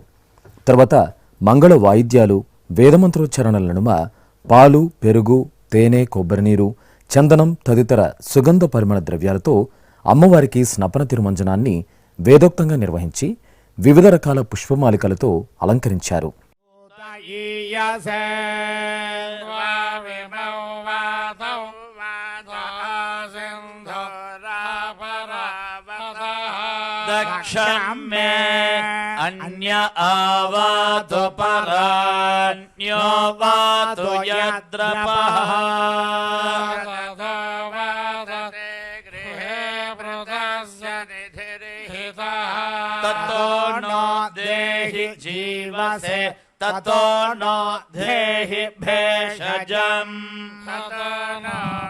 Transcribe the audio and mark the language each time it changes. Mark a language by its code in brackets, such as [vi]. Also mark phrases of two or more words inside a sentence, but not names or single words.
[te] తర్వాత మంగళ వాయిద్యాలు, వేదమంత్రోచ్చరణల నడుమ పాలు, పెరుగు, తేనె, కొబ్బరినీరు, చందనం తదితర సుగంధ పరిమళ ద్రవ్యాలతో అమ్మవారికి స్నపన తిరుమంజనాన్ని వేదోక్తంగా నిర్వహించి వివిధ రకాల పుష్పమాలికలతో అలంకరించారు. [sa] ఈయసే విమౌ వాతౌ दक्षं मे अन्य आवातु परान्यो वातु यद्रपः ततो नो देहि जीवसे ततो नो देहि भेषजम् ततो नो